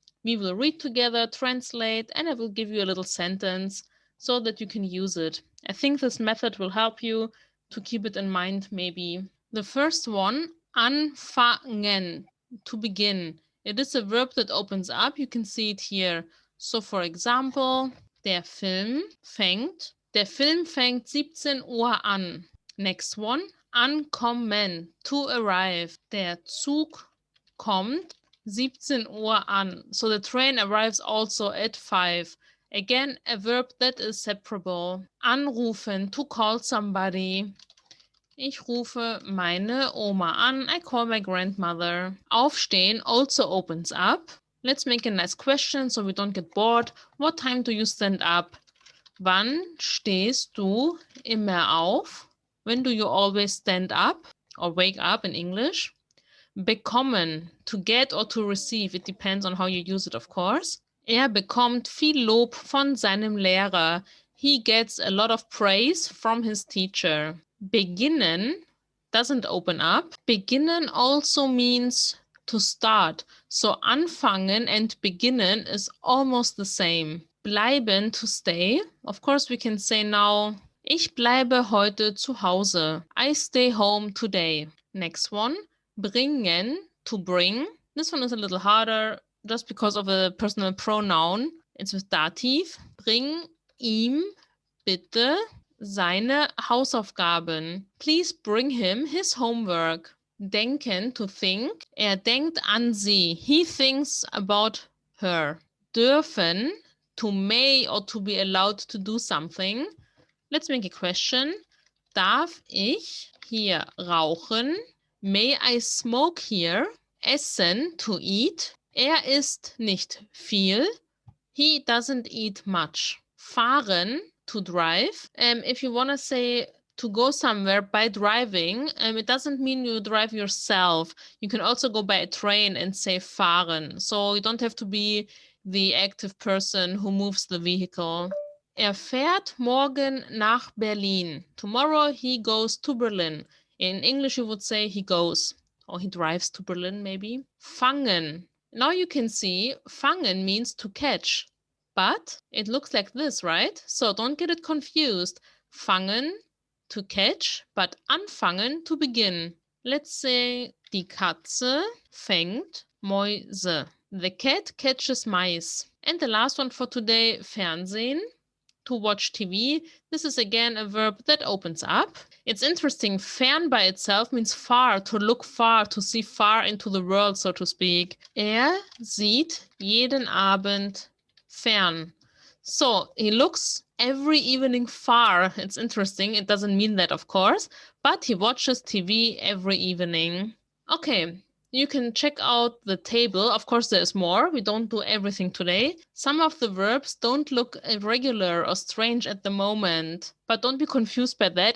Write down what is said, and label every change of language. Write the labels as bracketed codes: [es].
[en] We will read together, translate, and I will give you a little sentence so that you can use it. I think this method will help you to keep it in mind maybe. The first one, anfangen, to begin. It is a verb that opens up. You can see it here. So for example, [de] der Film fängt 17 Uhr an. Next one, ankommen, to arrive. Der Zug kommt 17 Uhr an. [en] So the train arrives also at 5. Again, a verb that is separable. [de] Anrufen, [en] to call somebody. [de] Ich rufe meine Oma an. [en] I call my grandmother. Aufstehen also opens up. Let's make a nice question so we don't get bored. What time do you stand up? [de] Wann stehst du immer auf? [en] When do you always stand up or wake up in English? Bekommen, to get or to receive. It depends on how you use it, of course. [de] Bekommt viel Lob von seinem Lehrer. [en] He gets a lot of praise from his teacher. Beginnen doesn't open up. Beginnen also means to start. So anfangen and beginnen is almost the same. Bleiben, to stay. Of course, we can say now, [de] ich bleibe heute zu Hause. [en] I stay home today. Next one, bringen, to bring. This one is a little harder just because of a personal pronoun. It's with dativ. [de] Bring ihm bitte seine Hausaufgaben. [en] Please bring him his homework. Denken, to think. [de] Denkt an sie. [en] He thinks about her. Dürfen, to may or to be allowed to do something. Let's make a question. [de] Darf ich hier rauchen? [en] May I smoke here? Essen, to eat. [de] Isst nicht viel. [en] He doesn't eat much. Fahren, to drive. If you want to say to go somewhere by driving, it doesn't mean you drive yourself. You can also go by a train and say fahren. So you don't have to be the active person who moves the vehicle. [de] Fährt morgen nach Berlin. [en] Tomorrow he goes to Berlin. In English you would say he goes, or he drives to Berlin maybe. Fangen. Now you can see fangen means to catch, but it looks like this, right? So don't get it confused. Fangen, to catch, but anfangen, to begin. Let's say [de] die Katze fängt Mäuse. [en] The cat catches mice. And the last one for today, Fernsehen, to watch TV. This is again a verb that opens up. It's interesting. Fern by itself means far, to look far, to see far into the world, so to speak. [de] Er sieht jeden Abend fern. [en] So he looks every evening far. It's interesting. It doesn't mean that, of course, but he watches TV every evening. Okay, you can check out the table. Of course, there's more. We don't do everything today. Some of the verbs don't look irregular or strange at the moment, but don't be confused by that.